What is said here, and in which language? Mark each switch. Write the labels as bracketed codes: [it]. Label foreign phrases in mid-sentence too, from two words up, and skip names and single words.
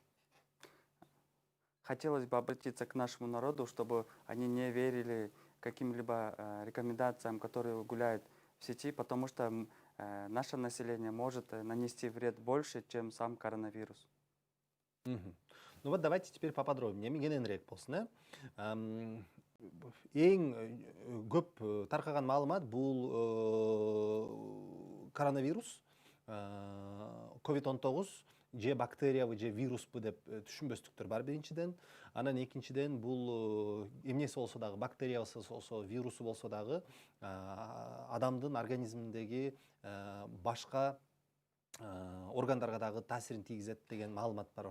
[ru] Хотелось бы обратиться к нашему народу, чтобы они не верили каким-либо рекомендациям, которые гуляют в сети, потому что наше население может нанести вред больше, чем сам коронавирус. Ну вот давайте теперь поподробнее. [ky] Кененирээк болсун. Эң көп таркаган маалымат бул коронавирус, COVID-19 же бактериябы же вируспу деп түшүнбөстүктөр бар биринчиден. Анан экинчиден бул эмнеси болсо дагы, бактериясы болсо, вирусу болсо дагы адамдын организминдеги башка органдарга дагы таасирин тийгизет деген маалымат бар.